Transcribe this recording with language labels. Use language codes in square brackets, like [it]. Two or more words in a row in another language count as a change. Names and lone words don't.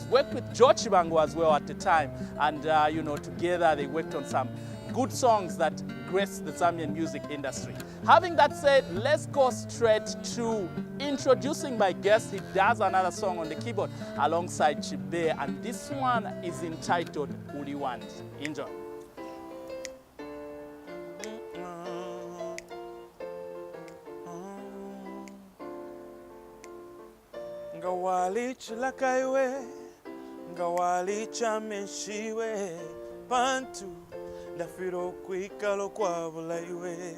[en] Worked with George Chibango as well at the time, and together they worked on some good songs that graced the Zambian music industry. Having that said, let's go straight to introducing my guest. He does another song on the keyboard alongside Chibe, and this one is entitled Uli Want. Enjoy. [bem] Ngawali chilakaiwe, ngawali chamenshiwe, pantu ndafiro kwikalo kwavulaiwe.